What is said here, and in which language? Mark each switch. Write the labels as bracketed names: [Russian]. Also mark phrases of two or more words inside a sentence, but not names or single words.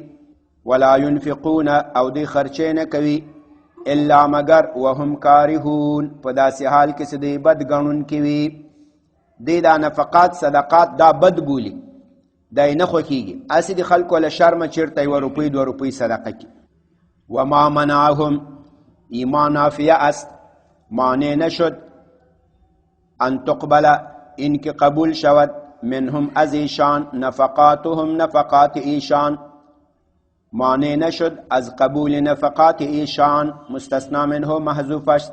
[Arabic] ولا ينفقون [Pashto] او دی خرچې نه کوي الا مگر [Arabic] وهم کارهون [Pashto] په داسې حال کې چې دی بد ګڼونکي وي. دی دا نفقات صدقات دا بد بولي دا یې نه خوښېږي هسې د خلکو له شرمه چېرته 1 روپۍ 2 روپۍ صدقه کړي. [Arabic] وما منعهم [Persian] ایمان نافیه است مانع نشد [Arabic] ان تقبل [Persian] اینکه قبول شود منهم از ایشان نفقاتهم نفقات ایشان مانع نشد از قبول نفقات ایشان مستثنا منه محذوف است.